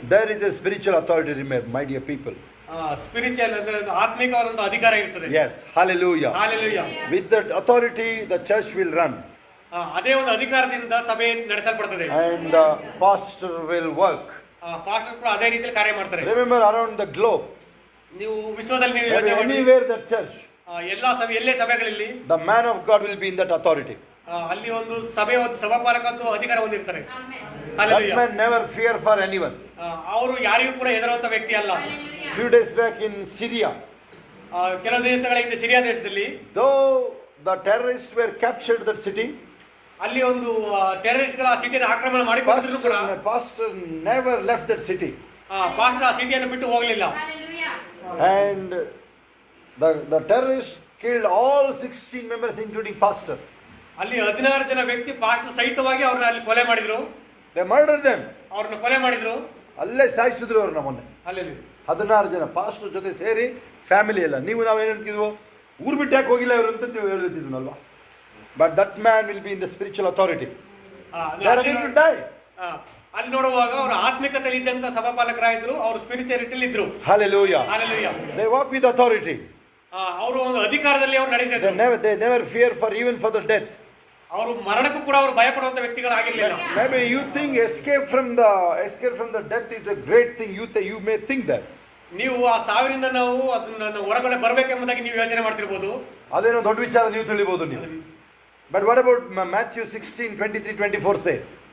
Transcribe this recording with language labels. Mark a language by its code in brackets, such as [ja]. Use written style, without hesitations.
[en] There is a spiritual authority, remember, my dear people. [kn] Spiritual ಅಂದ್ರೆ ಆತ್ಮಿಕವಾದಂತ ಅಧಿಕಾರ ಇರ್ತದೆ. [en] Yes. Hallelujah. Hallelujah. With that authority the church will run. [kn] ಅದೇ ಒಂದು ಅಧಿಕಾರದಿಂದ ಸಭೆ ನಡೆಸಲ್ಪಡುತ್ತದೆ. [en] And the pastor will work. [kn] Pastor ಕೂಡ ಅದೇ ರೀತಿಯಲ್ಲಿ ಕಾರ್ಯ ಮಾಡ್ತಾರೆ. [en] Remember, around the globe, [kn] ನೀವು ವಿಶ್ವದಲ್ಲಿ ನೀವು [en] anywhere the church, [kn] ಎಲ್ಲಾ ಸಭೆ ಎಲ್ಲೇ ಸಭೆಗಳಲ್ಲಿ [en] the man of God will be in that authority. [kn] ಅಲ್ಲಿ ಒಂದು ಸಭೆ ಒಂದು ಸಭಾಪಾಲಕಂತೂ ಅಧಿಕಾರ ಹೊಂದಿರ್ತಾರೆ. [en] That man never fear for anyone. [kn] ಅವರು ಯಾರಿಗೂ ಕೂಡ ಹೆದರುವಂತ ವ್ಯಕ್ತಿ ಅಲ್ಲ. [en] Few days back in Syria, [kn] ಕೆಲವು ದಿವಸಗಳ ಹಿಂದೆ ಸಿರಿಯಾ ದೇಶದಲ್ಲಿ, [en] though the terrorists were captured that city, [kn] ಅಲ್ಲಿ ಒಂದು ಟೆರರಿಸ್ಟ್ ಗಳ ಸಿಟಿಯನ್ನು ಆಕ್ರಮಣ ಮಾಡಿಕೊಂಡ್ರು ಕೂಡ [en] pastor never left that city. [kn] Pastor ಆ ಸಿಟಿಯನ್ನು ಬಿಟ್ಟು ಹೋಗಲಿಲ್ಲ. [en] And the terrorists killed all 16 members including pastor. [kn] ಅಲ್ಲಿ 16 ಜನ ವ್ಯಕ್ತಿ ಪಾಸ್ಟರ್ ಸಹಿತವಾಗಿ ಅವ್ರನ್ನ ಅಲ್ಲಿ ಕೊಲೆ ಮಾಡಿದ್ರು. [en] They murdered them. [kn] ಅವ್ರನ್ನ ಕೊಲೆ ಮಾಡಿದ್ರು. ಅಲ್ಲೇ ಸಾಯಿಸಿದ್ರು ಅವ್ರನ್ನ ಮೊನ್ನೆ. ಅಲ್ಲಿ 16 ಜನ ಪಾಸ್ಟರ್ ಜೊತೆ ಸೇರಿ, ಫ್ಯಾಮಿಲಿ ಎಲ್ಲ. ನೀವು ನಾವು ಏನು ಹೇಳ್ತಿದ್ವು, ಊರು ಬಿಟ್ಟು ಯಾಕೆ ಹೋಗಿಲ್ಲ ಇವರು ಅಂತ ನೀವು ಹೇಳ್ತಿದ್ವಲ್ವಾ. [en] But that man will be in the spiritual authority. They are going to die. [kn] ಅಲ್ಲಿ ನೋಡುವಾಗ ಅವರು ಆತ್ಮಿಕತೆಯಲ್ಲಿ ಇದ್ದಂತ ಸಭಾಪಾಲಕರಾಗಿದ್ರು, ಅವರು ಸ್ಪಿರಿಚುಯಾಲಿಟಿಯಲ್ಲಿ ಇದ್ರು. [en] Hallelujah. Hallelujah. They walk with authority. [kn] ಅವರು ಒಂದು ಅಧಿಕಾರದಲ್ಲಿ ಅವರು ನಡೀತಿದ್ರು. [en] They never fear for even for the death. [kn] ಅವರು ಮರಣಕ್ಕೂ ಕೂಡ ಅವರು ಭಯ ಪಡುವಂತ ವ್ಯಕ್ತಿಗಳಾಗಿರಲಿಲ್ಲ. [en] Maybe you think escape from the death is a great thing. You may think that. [kn] ನೀವು ಆ ಸಾವಿನಿಂದ ನಾವು ಅದನ್ನ ಹೊರಗಡೆ ಬರಬೇಕೆಂಬುದಾಗಿ ನೀವು ಯೋಚನೆ ಮಾಡ್ತಿರ್ಬೋದು. ಅದೇನೋ ದೊಡ್ಡ ವಿಚಾರ ನೀವು ತಿಳಿಬಹುದು ನೀವು. [en] But what about Matthew 16:23-24 says?